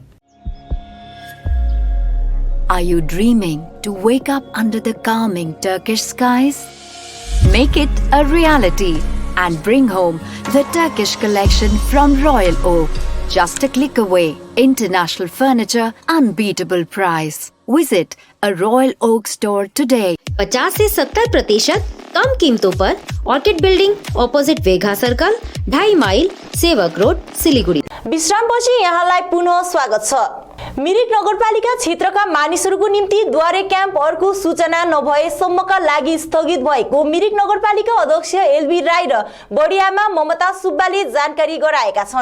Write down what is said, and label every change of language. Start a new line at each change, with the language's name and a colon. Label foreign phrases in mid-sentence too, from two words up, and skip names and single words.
English: Are you dreaming to wake up under the calming Turkish skies? Make it a reality and bring home the Turkish collection from Royal Oak. Just a click away. International furniture, unbeatable price. Visit a Royal Oak store today.
Hindi: 50 से 70% कम कीमतों पर ऑर्किड बिल्डिंग अपोजिट वेघा सर्कल, 2.5 माइल, सेवक रोड, सिलीगुडी।
Nepali: विश्रामपछि यहाँलाई पुनः स्वागत छ। मिरिक नगरपालिका क्षेत्रका मानिसहरूको निम्ति द्वारे क्याम्प अर्को सूचना नभएसम्मका लागि स्थगित भएको मिरिक नगरपालिका अध्यक्ष एलबी राई र बढियामा ममता सुब्बाले जानकारी गराएका छन्।